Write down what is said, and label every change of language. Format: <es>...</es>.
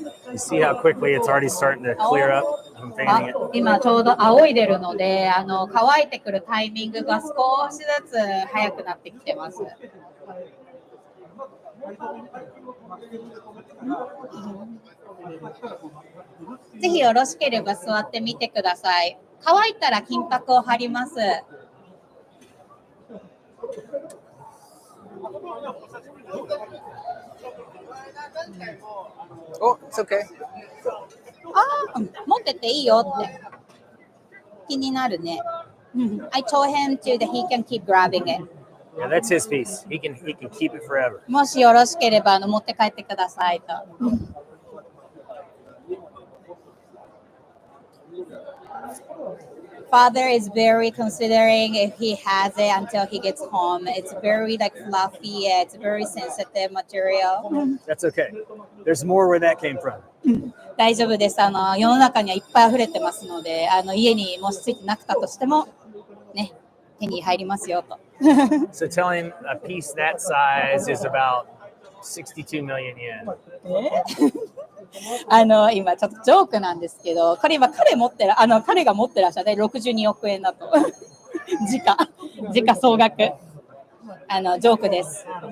<en>You see how quickly it's already starting to clear up? I'm painting it.</en> <ja>今ちょうど仰いでるので、乾いてくるタイミングが少しずつ早くなってきてます。ぜひよろしければ座ってみてください。乾いたら金箔を貼ります。</ja> <en>Oh, it's okay.</en> <ja>持ってていいよって気になるね。</ja> <en>I told him to that he can keep grabbing it. Yeah, that's his piece. He can keep it forever.</en> <ja>もしよろしければ持って帰ってくださいと。</ja> <en>Father is very considering if he has it until he gets home. It's very like fluffy. It's very sensitive material. That's okay. There's more where that came from.</en> <ja>大丈夫です。世の中にはいっぱい溢れてますので、家にもしついてなくたとしてもね、手に入りますよと。</ja> <en>So tell him a piece that size is about 62 million yen.</en> <ja>今ちょっとジョークなんですけど、これ今彼が持ってらっしゃる62億円だと。時価総額。ジョークです。</ja>